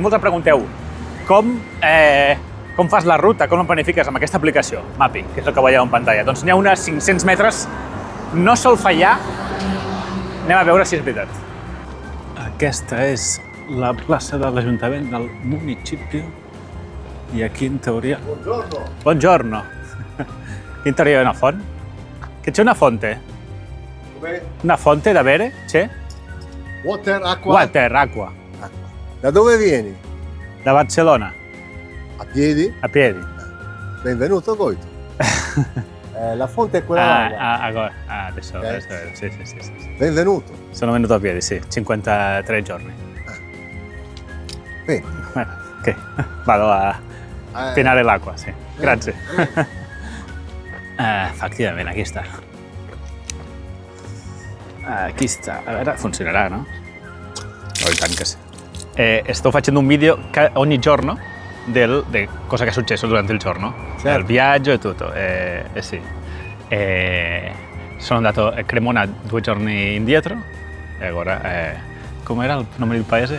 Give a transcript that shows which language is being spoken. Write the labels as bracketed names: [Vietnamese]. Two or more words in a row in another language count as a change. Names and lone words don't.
[Catalan] Molts em pregunteu com fas la ruta, com em planifiques amb aquesta aplicació, Mapi, que és el que veieu en pantalla. Doncs n'hi ha unes 500 metres, no sol fallar. Anem a veure si és veritat. Aquesta és la plaça de l'Ajuntament del municipi i aquí, en teoria... [Italian] Buongiorno! L'interior è una font? Che c'è una fonte? Come? Una fonte da bere? C'è? Water, acqua. Water, acqua. Acqua. Da dove vieni? Da Barcellona, A piedi? a piedi. Benvenuto Goito. La fonte è quella là. Adesso, Ok. adesso, sì. Benvenuto. Sono venuto a piedi, sì, 53 giorni. Bene. Ok, vado a pienare l'acqua, sì. Grazie. [Catalan] Efectivament, aquí està. Aquí està. A veure, funcionarà, no? Oh, i tant que sí. [Italian] Sto facendo un video ogni giorno di cosa che è successo durante il giorno, Certo. il viaggio e tutto. Sì. Sono andato a Cremona 2 giorni indietro e ora, com'era il nome del paese?